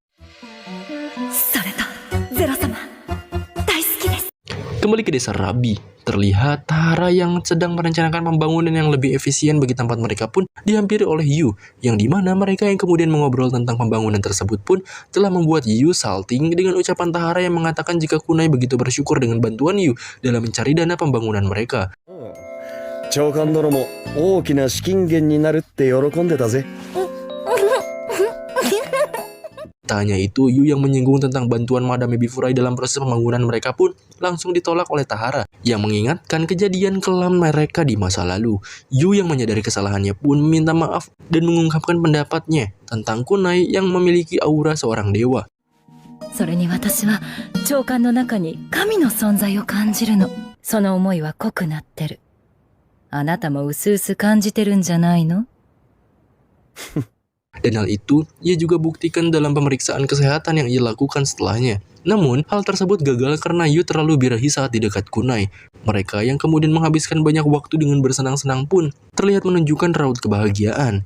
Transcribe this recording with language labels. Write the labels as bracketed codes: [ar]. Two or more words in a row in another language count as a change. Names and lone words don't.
[id] Kembali ke desa Rabi, terlihat Tahara yang sedang merencanakan pembangunan yang lebih efisien bagi tempat mereka pun dihampiri oleh Yu, yang dimana mereka yang kemudian mengobrol tentang pembangunan tersebut pun telah membuat Yu salting dengan ucapan Tahara yang mengatakan jika Kunai begitu bersyukur dengan bantuan Yu dalam mencari dana pembangunan mereka. [ja] 長官殿も大きな資金源になるって喜んでたぜ [id] Tak hanya itu, Yu yang menyinggung tentang bantuan Madam Ebi Furai dalam proses pembangunan mereka pun langsung ditolak oleh Tahara, yang mengingatkan kejadian kelam mereka di masa lalu. Yu yang menyadari kesalahannya pun meminta maaf dan mengungkapkan pendapatnya tentang Kunai yang memiliki aura seorang dewa. [ja] それに私は長官の中に神の存在を感じるの。その思いは濃くなってる。あなたもうすうす感じてるんじゃないの? [id] Dan hal itu ia juga buktikan dalam pemeriksaan kesehatan yang ia lakukan setelahnya. Namun, hal tersebut gagal karena Yu terlalu birahi saat di dekat kunai. Mereka yang kemudian menghabiskan banyak waktu dengan bersenang-senang pun terlihat menunjukkan raut kebahagiaan.